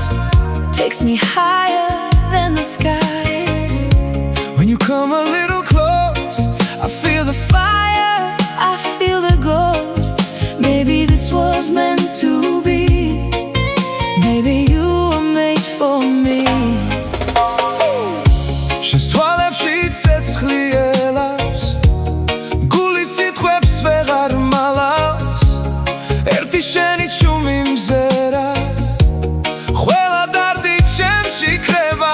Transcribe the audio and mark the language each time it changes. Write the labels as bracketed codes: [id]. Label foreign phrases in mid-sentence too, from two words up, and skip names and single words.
[en] Takes me higher than the sky. When you come a little close, I feel the Fire, I feel the ghost. Maybe this was meant to be. Maybe you were made for me. [ka] Შეცვალ ცეცხლი ელავს გული სიტყვებს ვეღარ მალავს ერთი შენი ჩუმი მზერა ყველა დარდი ჩემში ქრება